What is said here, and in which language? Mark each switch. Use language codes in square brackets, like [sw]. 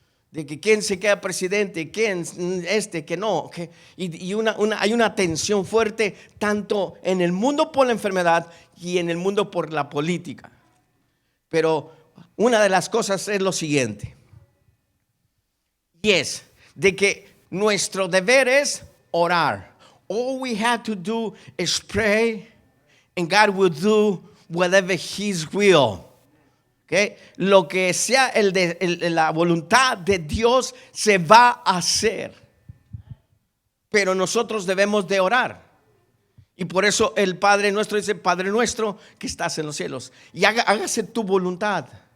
[es] De que quién se queda presidente, quién que no, hay una tensión fuerte tanto en el mundo por la enfermedad y en el mundo por la política. Pero una de las cosas es lo siguiente, y es de que nuestro deber es orar. [en] All we have to do is pray, and God will do whatever His will. Okay. [es] Lo que sea la voluntad de Dios se va a hacer, pero nosotros debemos de orar. Y por eso el Padre nuestro dice, Padre nuestro que estás en los cielos, y hágase tu voluntad.